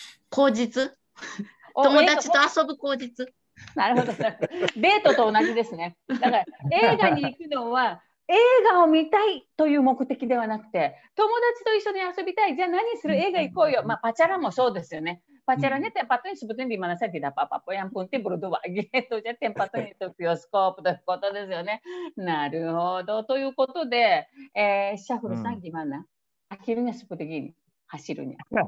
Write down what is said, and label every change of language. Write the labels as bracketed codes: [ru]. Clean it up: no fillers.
[ja] 口実。友達と遊ぶ口実。なるほど。デートと同じですね。だから映画に行くのは映画を見たいという目的ではなくて、友達と一緒に遊びたい。じゃあ何する？映画行こうよ。まあパチャラもそうですよね。 [id] Pacarannya tempat itu sebetulnya di mana saja tidak apa-apa. Yang penting berdua gitu. Jadi tempatnya itu bioskop [ja] ということですよね。なるほど。ということで、シャフルさん [id] gimana? Akhirnya seperti gini hasilnya.